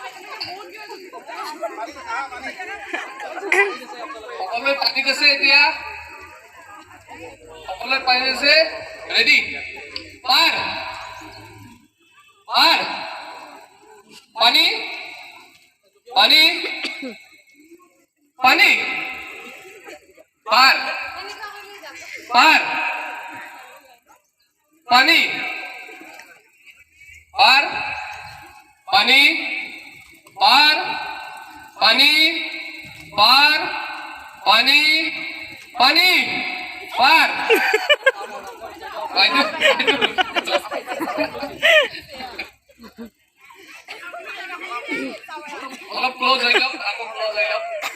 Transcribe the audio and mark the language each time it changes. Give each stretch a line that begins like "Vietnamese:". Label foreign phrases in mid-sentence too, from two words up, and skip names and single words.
Assamese: সকলোৱে পানীত আছে এতিয়া সকলোৱে পানীত আছে ৰেডি পাৰ পাৰ পানী পানী পানী পাৰ পাৰ পানী পার পানি পার পানি পার পানি পানি পার
Bangla: অলপ ক্লোজ হয়ে যাও আকৌ ক্লোজ হয়ে যাও